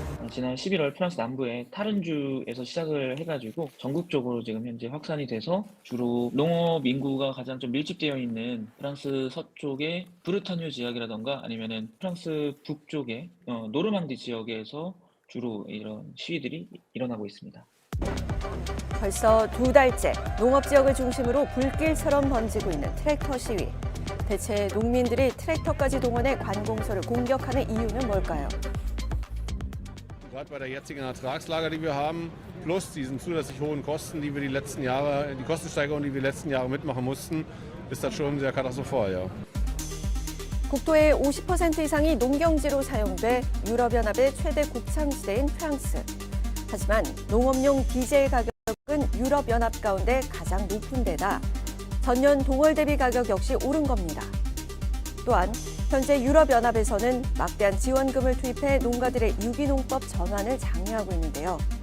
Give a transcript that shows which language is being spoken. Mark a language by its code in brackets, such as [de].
[ko] 지난 11월 프랑스 남부의 타른주에서 시작을 해가지고 전국적으로 지금 현재 확산이 돼서 주로 농업 인구가 가장 좀 밀집되어 있는 프랑스 서쪽의 브르타뉴 지역이라던가 아니면은 프랑스 북쪽의 노르망디 지역에서 주로 이런 시위들이 일어나고 있습니다. 벌써 2달째 농업 지역을 중심으로 불길처럼 번지고 있는 트랙터 시위. 대체 농민들이 트랙터까지 동원해 관공서를 공격하는 이유는 뭘까요? [de] Gerade bei der jetzigen Ertragslage, die wir haben, plus diesen zusätzlich hohen Kosten, die wir die Kostensteigerung, die wir die letzten Jahre mitmachen mussten, ist das schon sehr katastrophal, ja. [ko] 국토의 50% 이상이 농경지로 사용돼 유럽연합의 최대 곡창지대인 프랑스. 하지만 농업용 디젤 가격은 유럽연합 가운데 가장 높은 데다 전년 동월 대비 가격 역시 오른 겁니다. 또한 현재 유럽연합에서는 막대한 지원금을 투입해 농가들의 유기농법 전환을 장려하고 있는데요.